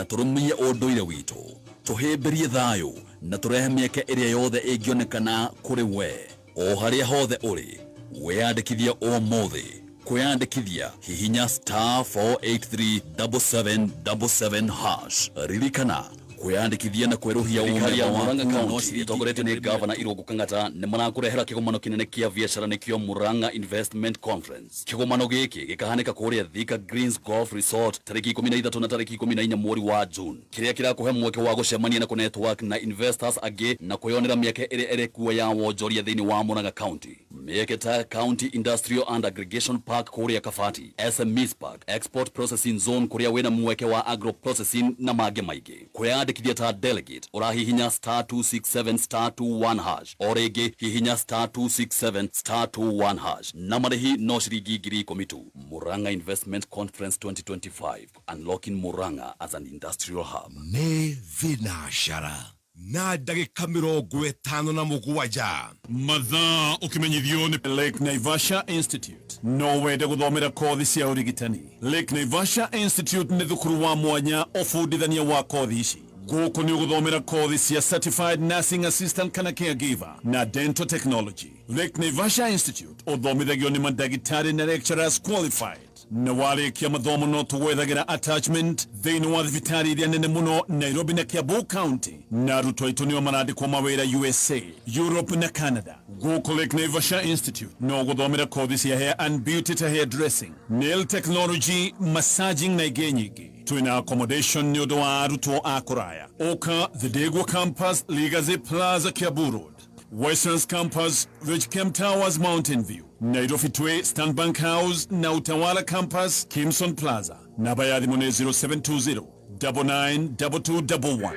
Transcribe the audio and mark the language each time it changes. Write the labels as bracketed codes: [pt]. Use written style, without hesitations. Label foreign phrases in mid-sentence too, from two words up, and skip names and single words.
[ki] tũrũmie ũndũire witũ tũhĩmbĩrie thayũ na tũrehe mĩeke ĩrĩa yothe ĩngĩonekana kũrĩ we o harĩa hothe ũrĩ wĩyandĩkithia ũmũthĩ kwĩyandĩkithia hihinya *4837777# ririkana kwiyandikithia na kweruhia thirikari ya Murang'a County itongoretio ni Gavana Irungu Kang'ata ni marakurehera kigomano kinene kia biashara nikio Murang'a Investment Conference. Kigomano giki gikahanika kuria Thika Greens Golf Resort tariki 13 na tariki 14 mweri wa June, kiria kirakuhe mweke wa gucemania na ku network na investors agi na kuyonera mieke iri kuwa ya wonjoria thiini wa Murang'a County. Mieke ta County Industrial and Aggregation Park kuria Kafati, SMEs Park, Export Processing Zone kuria wina mweke wa agro processing na mage maige. Kwiyandikithia ta delegate urahihinya *267*21# orege hihinya *267*21# na marihi no ciringi 10,000. [en] Murang'a Investment Conference 2025, unlocking Murang'a as an industrial hub. [ki] Nĩ thinashara na ndagĩka 57 mathaa ũkimenyithio nĩ Lake Naivasha Institute. No wende gũthomera kothi cia ũrigitani. Lake Naivasha Institute nĩ thukuru wa mwanya ũbundithania wa kothi ici. Gũkũ nĩ ũgũthomera kothi cia Certified Nursing Assistant kana Caregiver na Dental Technology. Lake Naivasha Institute ũthomithagio nĩ mandagĩtarĩ na [en] lecturers qualified. [ki] Na warĩkia mathomo no tũgwethagira attachment thĩinĩ wa thibitarĩ iria nene mũno Nairobi na Kiambu County, na arutwo aitũ nĩo marandĩkwo mawĩra USA, Europe na Canada. Gũkũ Lake Naivasha Institute no gũthomera kothi cia [en] hair and beauty [ki] ta [en] hair dressing, nail technology, [ki] massaging na ingĩ nyingĩ. Twina accommodation nĩ ũndũ wa arutwo a kũraya. Oka The Degwa Campus, Legacy Plaza, Kiambu Road. Westlands Campus, Ridgecamp Towers, Mountain View. Nairobi Tway, Stanbank House na Utawala Campus, Kimson Plaza. Namba ya thimu nĩ 0720 992211.